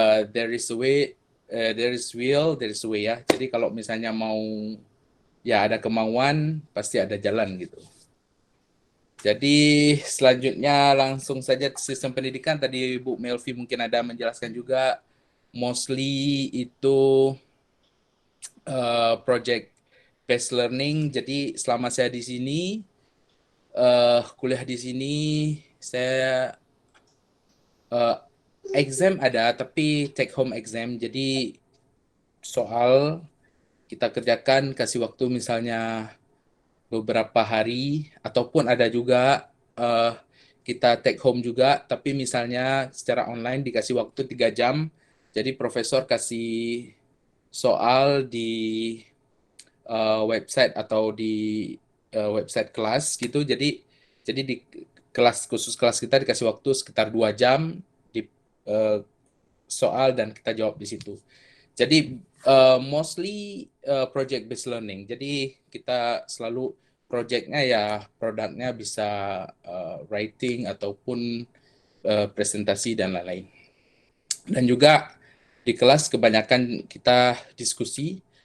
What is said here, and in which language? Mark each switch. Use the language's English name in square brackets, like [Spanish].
[English] There is a way, there is will, there is a way ya. [Indonesian] Jadi kalau misalnya mau ya ada kemauan, pasti ada jalan gitu. Jadi selanjutnya langsung saja sistem pendidikan. Tadi Bu Melvi mungkin ada menjelaskan juga, mostly itu project based learning. Jadi selama saya di sini, kuliah di sini, saya exam ada, tapi take home exam. Jadi soal kita kerjakan, kasih waktu misalnya beberapa hari, ataupun ada juga kita take home juga, tapi misalnya secara online dikasih waktu 3 jam, jadi profesor kasih soal di website atau di website kelas gitu. Jadi di kelas khusus kelas kita dikasih waktu sekitar 2 jam di soal dan kita jawab di situ. Jadi mostly project based learning. Jadi kita selalu projectnya ya produknya bisa writing ataupun presentasi dan lain-lain. Dan juga di kelas kebanyakan kita diskusi.